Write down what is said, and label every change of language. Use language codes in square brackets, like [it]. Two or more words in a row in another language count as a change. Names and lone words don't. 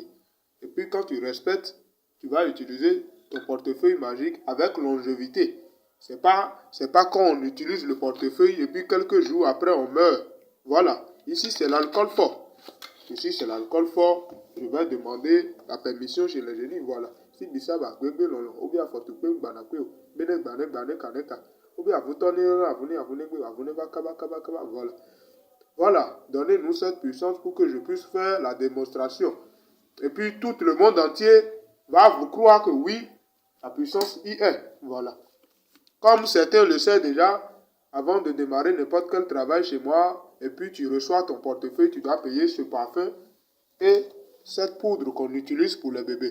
[fr] Et puis quand tu respectes, tu vas utiliser ton portefeuille magique avec longévité. C'est pas quand on utilise le portefeuille et puis quelques jours après on meurt. Voilà. Ici c'est l'alcool fort. Ici c'est l'alcool fort. Je vais demander la permission chez les génies. Voilà. Si bisaba gwebe lolo, obi afotukwe banakwe, bene bane kaneka. Obi avutone avune kaba. Voilà. Voilà. Donnez-nous cette puissance pour que je puisse faire la démonstration. Et puis tout le monde entier va vous croire que oui, la puissance y est. Voilà. Comme certains le savent déjà, avant de démarrer n'importe quel travail chez moi, et puis tu reçois ton portefeuille, tu dois payer ce parfum et cette poudre qu'on utilise pour les bébés.